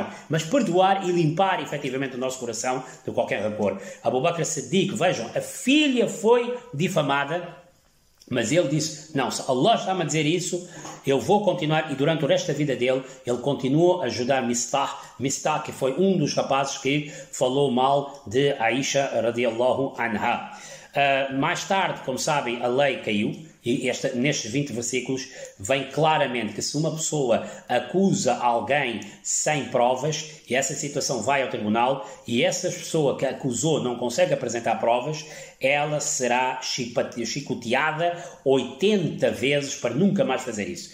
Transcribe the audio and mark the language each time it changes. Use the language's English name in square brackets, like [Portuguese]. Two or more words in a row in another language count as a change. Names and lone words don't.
[Portuguese] Mas perdoar e limpar efetivamente o nosso coração de qualquer rancor. Abu Bakr Siddiq, vejam, a filha foi difamada, mas ele disse, não, se Allah está-me a dizer isso, eu vou continuar. E durante o resto da vida dele, ele continuou a ajudar Mistah, que foi um dos rapazes que falou mal de Aisha [Arabic] رضي الله عنها. [Portuguese] Mais tarde, como sabem, a lei caiu, e nestes 20 versículos vem claramente que se uma pessoa acusa alguém sem provas, e essa situação vai ao tribunal, e essa pessoa que acusou não consegue apresentar provas, ela será chicoteada 80 vezes para nunca mais fazer isso.